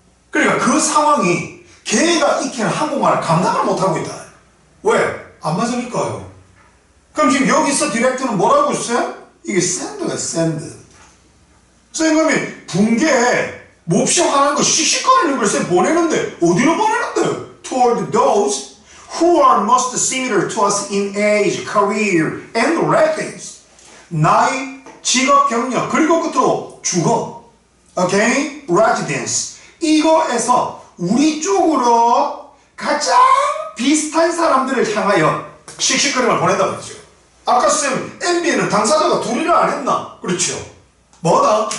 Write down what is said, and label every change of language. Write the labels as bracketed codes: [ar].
[ko] 그러니까 그 상황이 걔가 익히는 한국말을 감당을 못하고 있다. 왜? 안 맞으니까요. 그럼 지금 여기서 디렉트는 뭐라고 했어요? 이게 send가 send. 쌤이 붕괴 몹시 화나는 거 씩씩거리는 걸 쌤 보내는데 어디로 보내는데? [en] Toward those who are most similar to us in age, career, and ratings. [ko] 나이, 직업, 경력, 그리고 끝으로 주거. 오케이? residence. 이거에서 우리 쪽으로 가장 비슷한 사람들을 향하여 씩씩거림을 보낸다고 했죠. 아까 쌤, MBA는 당사자가 둘이라 안 했나? 그렇죠. 뭐다?